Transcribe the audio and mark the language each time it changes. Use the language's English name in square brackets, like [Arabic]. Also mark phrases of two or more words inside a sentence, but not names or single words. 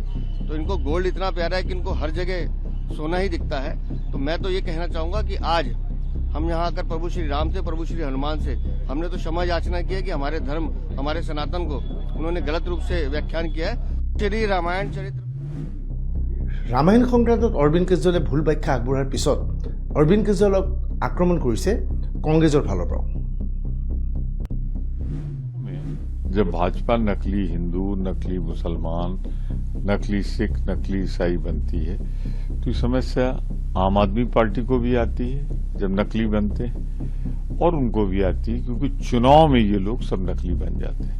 [Hindi] तो इनको गोल्ड इतना प्यारा है कि इनको हर जगह सोना ही दिखता है। तो मैं तो ये कहना चाहूंगा कि आज हम यहाँ आकर प्रभु श्री राम से, प्रभु श्री हनुमान से हमने तो क्षमा याचना की है कि हमारे धर्म, हमारे सनातन को उन्होंने गलत रूप से व्याख्यान किया है। श्री रामायण चरित्र [Assamese] ৰামায়ণ সংক্ৰান্তত অৰবিন্দ কেজৰিৱালে ভুল ব্যাখ্যা আগবঢ়াৰ পিছত অৰবিন্দ কেজৰিৱালক আক্ৰমণ কৰিছে কংগ্ৰেছৰ ফালৰ পৰা। [Hindi] जब भाजपा नकली हिंदू, नकली मुसलमान, नकली सिख, नकली ईसाई बनती है तो ये समस्या आम आदमी पार्टी को भी आती है जब नकली बनते हैं, और उनको भी आती है क्योंकि चुनाव में ये लोग सब नकली बन जाते हैं।